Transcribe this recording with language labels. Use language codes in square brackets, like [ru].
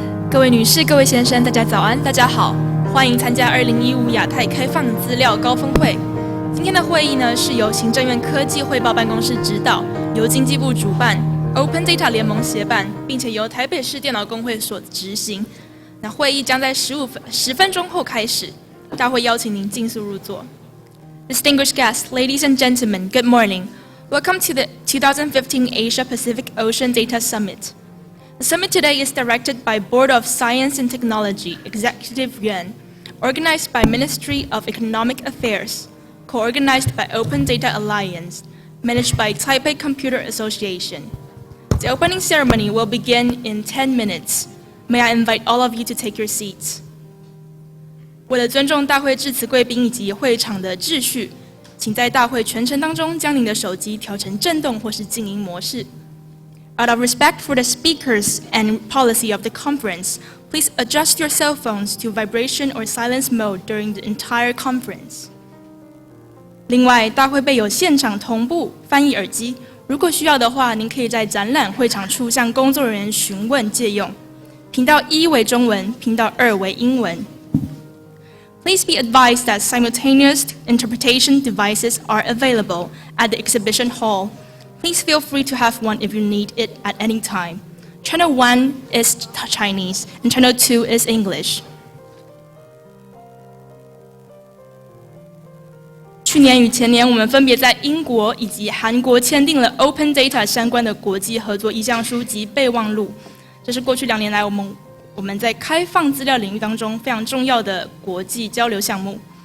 [zh] 各位女士、各位先生，大家早安，大家好，欢迎参加2015亚太开放资料高峰会。今天的会议呢，是由行政院科技汇报办公室指导，由经济部主办， Open Data 联盟协办，并且由台北市电脑工会所执行。那会议将在10分钟后开始，大会邀请您尽速入座。 [en] Distinguished guests, ladies and gentlemen, good morning. Welcome to the 2015 Asia Pacific Ocean Data Summit. The summit today is directed by Board of Science and Technology, Executive Yuan, organized by Ministry of Economic Affairs, co-organized by Open Data Alliance, managed by Taipei Computer Association. The opening ceremony will begin in 10 minutes. May I invite all of you to take your seats. [zh] 为了尊重大会致辞贵宾以及会场的秩序，请在大会全程当中将您的手机调成震动或是静音模式。 [en] Out of respect for the speakers and policy of the conference, please adjust your cell phones to vibration or silence mode during the entire conference. [zh] 另外，大会备有现场同步翻译耳机，如果需要的话，您可以在展览会场处向工作人员询问借用。频道1为中文，频道2为英文。 [en] Please be advised that simultaneous interpretation devices are available at the exhibition hall. Please feel free to have one if you need it at any time. Channel 1 is Chinese, and Channel 2 is English. [zh] 去年与前年，我们分别在英国以及韩国签订了 Open Data 相关的国际合作意向书及备忘录。这是过去2年来我们在开放资料领域当中非常重要的国际交流项目。